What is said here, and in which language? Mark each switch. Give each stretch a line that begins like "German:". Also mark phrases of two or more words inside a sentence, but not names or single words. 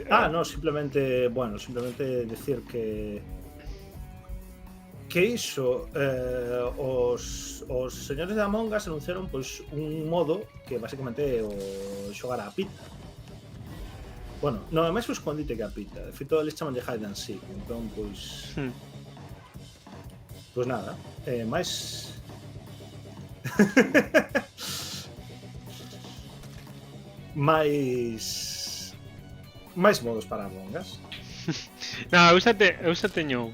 Galician: no, simplemente, bueno, simplemente decir que iso os señores de Among Us anunciaron pois un modo que basicamente é o xogar a pita. Bueno, non é máis o escondite que a pita. De feito, eles chaman de
English: hide and seek.
Galician: Entón, pois... Pois nada, máis... máis modos para Among Us. No, eu xa teño un.